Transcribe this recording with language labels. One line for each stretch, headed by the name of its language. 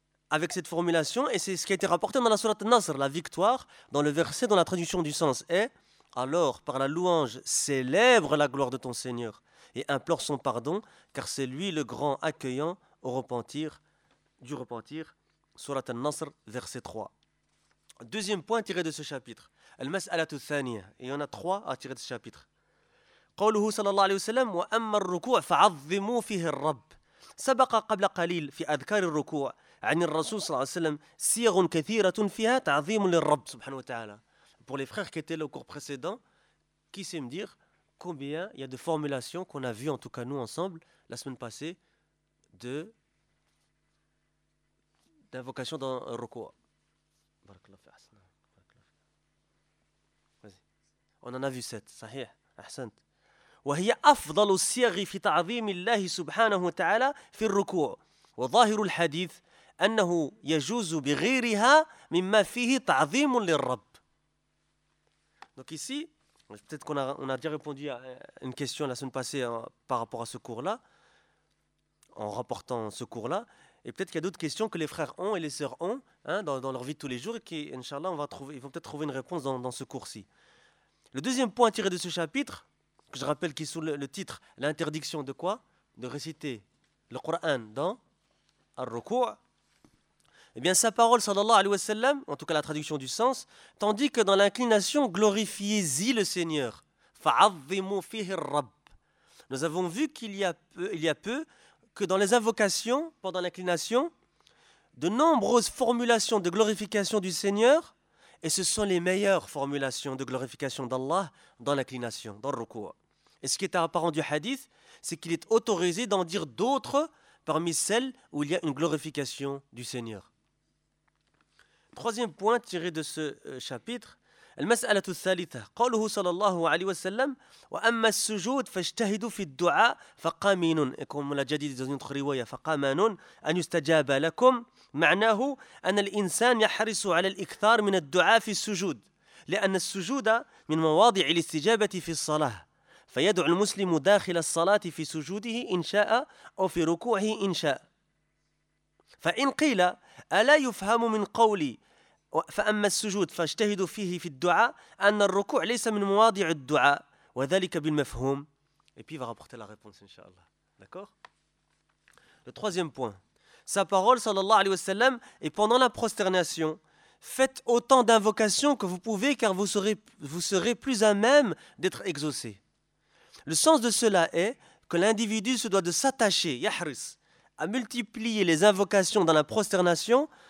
French: Avec cette formulation, et c'est ce qui a été rapporté dans la sourate Nasr, la victoire, dans le verset dont la traduction du sens est « Alors, par la louange, célèbre la gloire de ton Seigneur et implore son pardon, car c'est lui le grand accueillant au repentir, du repentir. » Sourate Nasr, verset 3. Deuxième point tiré de ce chapitre. «
Arabic: Al-mas'alatu thaniya
French: » Il y en a trois à tirer de ce chapitre.
Arabic: قوله صلى الله عليه وسلم وأما الركوع فعظموا فيه الرب سبق قبل قليل في أذكار الركوع عن الرسول صلى الله عليه وسلم صيغ كثيرة فيها تعظيم للرب سبحانه وتعالى.
French: Pour les frères qui étaient là au cours précédent, qui sait me dire combien il y a de formulations qu'on a vues, en tout cas nous ensemble la semaine passée, d'invocation dans le ركوع. Vas-y. On en a vu 7,
Arabic: sahih, ahsant. وهي أفضل الصيغ في تعظيم الله سبحانه وتعالى في الركوع وظاهر الحديث أنه يجوز بغيرها مما فيه تعظيم للرب.
French: Donc ici, peut-être qu'on a déjà répondu à une question la semaine passée par rapport à ce cours-là, en rapportant ce cours-là, et peut-être qu'il y a d'autres questions que les frères ont et les sœurs ont, hein, dans leur vie de tous les jours, et qui, inchallah, ils vont peut-être trouver une réponse dans ce cours-ci. Le deuxième point tiré de ce chapitre, que je rappelle qui est sous le titre « L'interdiction de quoi ?» De réciter le Coran dans Al-Ruku'a. Eh bien, sa parole, sallallahu alayhi wa sallam, en tout cas la traduction du sens, « Tandis que dans l'inclination, glorifiez-y le Seigneur. »«
Arabic: Fa'azzimu fihi al-Rabb.
French: » Nous avons vu qu'il y a peu que dans les invocations, pendant l'inclination, de nombreuses formulations de glorification du Seigneur, et ce sont les meilleures formulations de glorification d'Allah dans l'inclination, dans le ruku'. Et ce qui est apparent du hadith, c'est qu'il est autorisé d'en dire d'autres parmi celles où il y a une glorification du Seigneur. Troisième point tiré de ce chapitre,
Arabic: المسألة الثالثة قوله صلى الله عليه وسلم وأما السجود فاجتهدوا في الدعاء فقامين كما جديد في une رواية فقامان أن يستجاب لكم معناه أن الإنسان يحرص على الإكثار من الدعاء في السجود لأن السجود من مواضع الاستجابة في الصلاة فيدعو المسلم داخل الصلاة في سجوده إن شاء أو في ركوعه إن شاء فإن قيل ألا يفهم من قولي فأما السجود فاجتهدوا فيه في الدعاء أن الركوع ليس من مواضع الدعاء وذلك بالمفهوم.
French: Et puis il va rapporter la réponse, inshallah. D'accord? Le troisième point. Sa parole, sallallahu alayhi wa sallam, est pendant la prosternation. Faites autant d'invocations que vous pouvez car vous serez plus à même d'être exaucé. Le sens de cela est que l'individu se doit de s'attacher, yahris, à multiplier les invocations dans la prosternation.